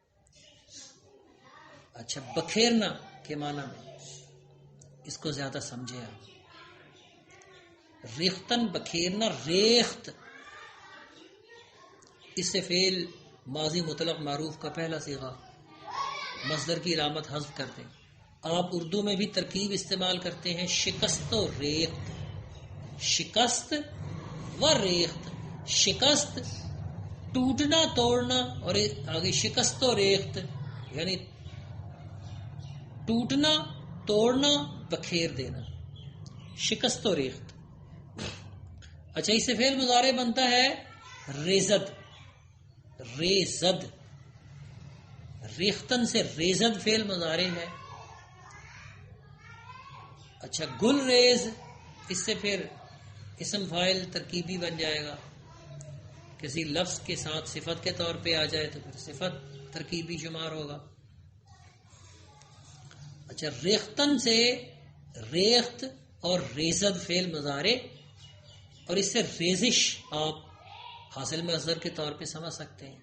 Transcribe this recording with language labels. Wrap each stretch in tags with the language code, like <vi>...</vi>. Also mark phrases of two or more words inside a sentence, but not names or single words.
<ur>اچھا بکھیرنا کے معنی میں اس کو زیادہ سمجھے آپ. ریختن بکھیرنا، ریخت اس سے فعل ماضی مطلق معروف کا پہلا صیغہ مصدر کی علامت حذف کر دیں. آپ اردو میں بھی ترکیب استعمال کرتے ہیں شکست و ریخت. شکست و ریخت. شکست ٹوٹنا توڑنا، اور آگے شکست و ریخت یعنی ٹوٹنا توڑنا بکھیر دینا. شکست و ریخت. اچھا اس سے فعل مضارع بنتا ہے ریزد. ریزد ریختن سے ریزد فعل مضارع ہے. اچھا گل ریز، اس سے پھر اسم فاعل ترکیبی بن جائے گا. کسی لفظ کے ساتھ صفت کے طور پہ آ جائے تو پھر صفت ترکیبی شمار ہوگا. اچھا ریختن سے ریخت اور ریزد فعل مضارع، اور اس سے ریزش آپ حاصل مصدر کے طور پہ سمجھ سکتے ہیں.</ur>